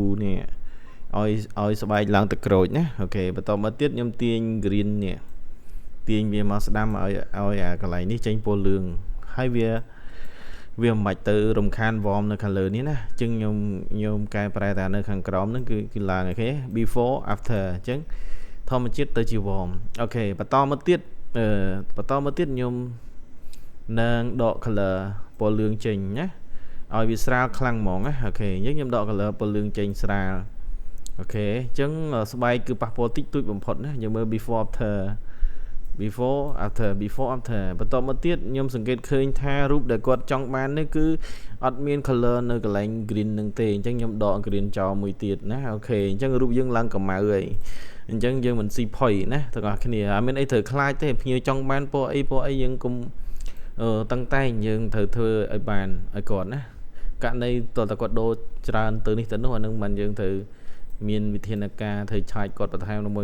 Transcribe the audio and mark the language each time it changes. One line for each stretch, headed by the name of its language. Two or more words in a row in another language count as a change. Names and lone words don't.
Khmer: នេះឲ្យស្បែកឡើងទឹកក្រូចណាអូខេបន្តមកទៀតខ្ញុំទាញ green នេះទាញវាមកស្ដាំឲ្យអាកន្លែងនេះចេញព ណ៌លឿងហើយវាមិនបាច់ទៅរំខានវ៉មនៅខាងលើនេះណាអញ្ចឹងខ្ញុំកែប្រែតែនៅខាងក្រោមហ្នឹងគឺឡើងអូខេ
English: before after
Khmer: អញ្ចឹងធម្មជាតិទៅជាវ៉មអូខេបន្តមកទៀតខ្ញុំនឹងដក color ពណ៌លឿងចេញណាឲ្យវាស្រាលខ្លាំងហ្មងណាអូខេអញ្ចឹងខ្ញុំដក color ពណ៌លឿងចេញស្រាលអូខេអញ្ចឹងស្បែកគឺប៉ះពាល់តិចតួចបំផុតណាយើងមើល
English: before after
Khmer: បន្តមកទៀតខ្ញុំសង្កេតឃើញថារូបដែលគាត់ចង់បាននេះគឺអត់មាន color នៅកន្លែង green នឹងទេអញ្ចឹងខ្ញុំដក green ចោលមួយទៀតណាអូខេអញ្ចឹងរូបយើងឡើងកម្ៅហើយអញ្ចឹងយើងមិនស៊ីផុយណាទាំងអស់គ្នាអត់មានអីត្រូវខ្លាចទេភ្ញៀវចង់បានពណ៌អីយើងគុំតឹងតែងយើងត្រូវធ្វើឲ្យបានឲ្យគាត់ណាករណីតើគាត់ដូរច្រើនទៅនេះទៅនោះអានឹងមិនយើងត្រូវមានវិធានការធ្វើឆាយគាត់បន្ថែមមួយ